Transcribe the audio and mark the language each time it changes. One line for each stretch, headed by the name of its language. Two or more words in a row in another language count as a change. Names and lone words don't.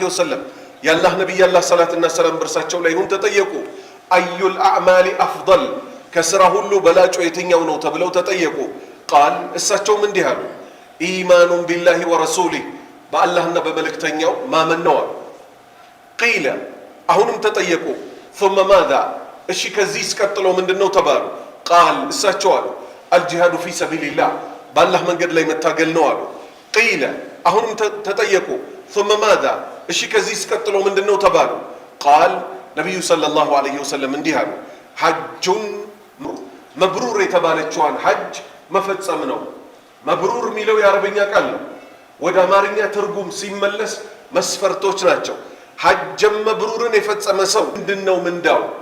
Amharic: ወሰለም የአላህ ነቢይ አላህ ሰላትና ሰላም በርሳቸው ላይ ይሁን ተጠየቁ።
Arabic: أي الأعمال أفضل
Amharic: ከስራ ሁሉ በላጩ የትኛው ነው ተብለው ተጠየቁ። ቃል እሳቸውም እንዲህ አሉ።
Arabic: إيمان بالله ورسوله
Amharic: በአላህና በመልእክተኛው ማመን ነው አሉ። ቂለ አሁንም ተጠየቁ።
Arabic: ثم ماذا
Amharic: እሺ ከዚህ እስቀጥሎ ምንድነው ተባሉ። ቃል እሳቸው አሉ
Arabic: الجهاد في سبيل الله
Amharic: በአላህ መንገድ ላይ መታገል ነው አሉ። ቂለ አሁንም ተጠየቁ።
Arabic: ثم ماذا
Amharic: እሺ ከዚህ እስቀጥሎ ምንድነው ተባሉ። ቃል ነቢዩ
Arabic: صلى الله عليه وسلم
Amharic: እንዲህ አሉ
Arabic: حج مبرور
Amharic: የተባለችዋን ሐጅ መፈጸም ነው። መብሩር የሚለው የአረበኛ ቃል ነው። ወደ አማርኛ ትርጉም ሲመለስ መስፈርቶች ናቸው። ሐጀም መብሩርን የፈጸመ ሰው ምንድነው ምንዳው?